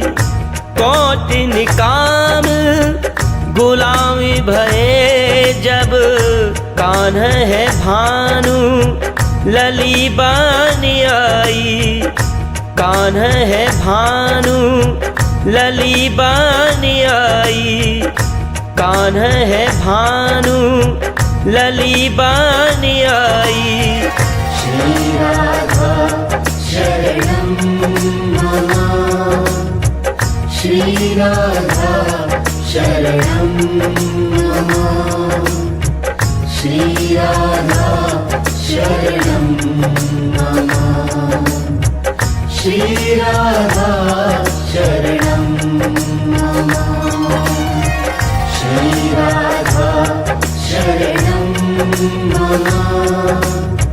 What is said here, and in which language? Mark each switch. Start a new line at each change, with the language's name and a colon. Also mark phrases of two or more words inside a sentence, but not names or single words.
Braj: कौटिन काम गुलामी भये जब कान्ह है भानु लली बानी आई। कान्ह है भानु लली बानी आई। कान्ह है भानु लली बानी आई।
Sanskrit: श्रीराधा शरणं मम श्रीराधा शरणं मम श्रीराधा शरणं मम श्रीराधा शरणं मम श्रीराधा शरणं मम